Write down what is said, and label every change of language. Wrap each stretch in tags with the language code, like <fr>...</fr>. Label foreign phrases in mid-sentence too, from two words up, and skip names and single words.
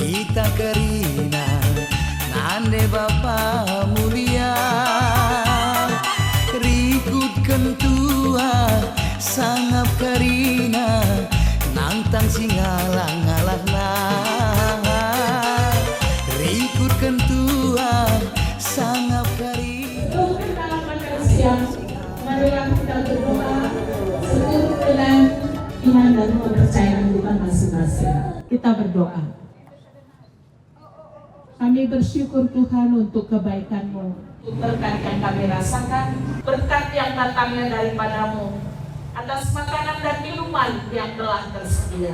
<btx>Sita Karina nande Bapa mulia rikut kentua sangap Karina nantang singalang-alahna rikut kentua sangap Karina.</btx> <id>Dalam makan siang, marilah kita berdoa seturut dengan iman dan kepercayaan kita masing-masing. Kita berdoa. Kami bersyukur Tuhan untuk kebaikan-Mu, untuk berkat yang kami rasakan, berkat yang datangnya daripada-Mu, atas makanan dan minuman yang telah tersedia.</id>